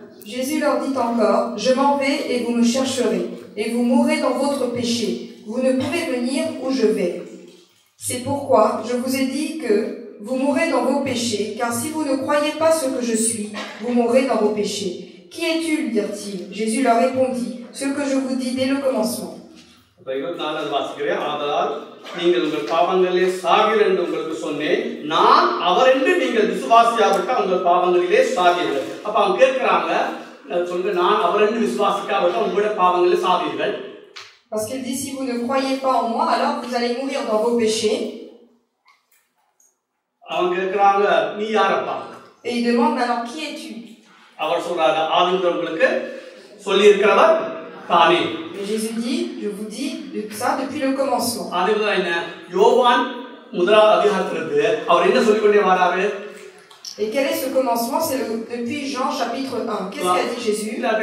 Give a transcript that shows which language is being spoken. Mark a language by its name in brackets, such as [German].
[French] Jésus leur dit encore, je m'en vais et vous me chercherez, et vous mourrez dans votre péché. Vous ne pouvez venir où je vais. C'est pourquoi je vous ai dit que vous mourrez dans vos péchés, car si vous ne croyez pas ce que je suis, vous mourrez dans vos péchés. Qui es-tu, dirent-ils? Jésus leur répondit, ce que je vous dis dès le commencement. [Tamil] நீங்கள் உங்கள் பாவங்களிலே சாவீர்கள் என்று உங்களுக்கு சொன்னேன். நான் அவர் என்று நீங்கள் விசுவாசியாவிட்டால் உங்கள் பாவங்களிலே சாவீர்கள். அப்ப அவங்க கேட்கிறாங்க, சொல்லுங்க, நான் அவர் என்று விசுவாசிக்காவிட்டால் உங்களுடைய பாவங்களிலே சாவீர்கள். [French] Parce qu'il dit, si vous ne croyez pas en moi, alors vous allez mourir dans vos péchés. [Tamil] அவங்க கேட்கிறாங்க, நீ யாரப்பா? [French] Et il demande, alors qui es-tu? [Tamil] அவர் சொல்றாரு, ஆவியானவர் உங்களுக்கு சொல்லி இருக்கிறவர் தானே. [French] Mais Jésus dit, je vous dis ça depuis le commencement. [Tamil] அதுதான் என்ன யோவான் முதலாவது அதிகாரத்திலிருந்து அவர் என்ன சொல்லிக்கொண்டே வராரு? [French] Et quel est ce commencement? C'est depuis Jean chapitre 1. Qu'est-ce qu'a dit Jésus?